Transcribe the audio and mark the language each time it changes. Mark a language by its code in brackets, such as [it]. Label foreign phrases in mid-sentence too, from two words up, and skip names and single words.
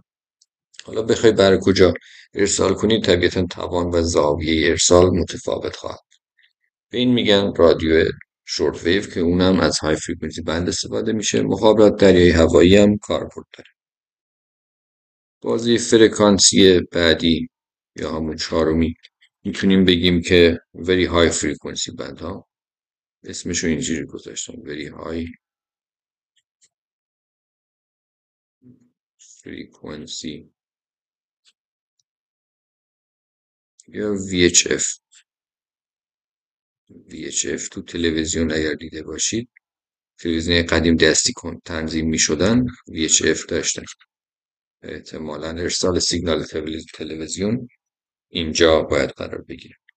[fa] حالا بخوای برای کجا ارسال کنی طبیعتا توان و زاویه ارسال متفاوت خواهد. به این میگن [en] radio short wave [fa] که اونم از [en] high frequency band [fa] استفاده میشه. مخابرات دریایی هوایی هم کاربرد داره. بازی فرکانسی بعدی یا همون چهارمی میتونیم بگیم که [en] very high frequency band [fa] ها، اسمشو اینجوری گذاشتم [en] very high frequency [fa] یا VHF. VHF تو تلویزیون اگر دیده باشید، تلویزیون قدیم دستی کن تنظیم می شدن VHF داشتن، احتمالاً ارسال سیگنال تلویزیون اینجا باید قرار بگیره.